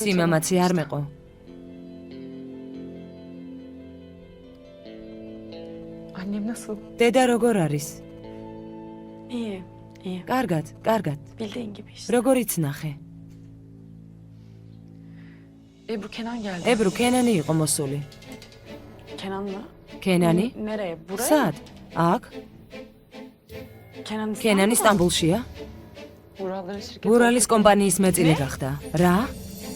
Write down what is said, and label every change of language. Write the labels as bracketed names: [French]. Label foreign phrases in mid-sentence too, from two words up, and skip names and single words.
[Georgian] სიმამაცი არ მეყო. [Turkish] Annem nasıl? [Georgian] დედა როგორ არის? [Turkish] İyi. İyi. [Georgian] კარგად, კარგად. [Turkish] Bildiğin gibi işte. [Georgian] როგორიც ნახე. [Turkish] Ebru Kenan geldi. [Georgian] ებრუ კენანი იყო მოსული. [Turkish] Kenan mı? [Georgian] კენანი? [Turkish] Nereye? Buraya? [Georgian] სად? აქ? [Turkish] Kenan [Georgian] კენანი სტამბულშია? [Turkish] Vuralların şirketi. [Georgian] ურალის კომპანიის მეწილი გახდა. რა?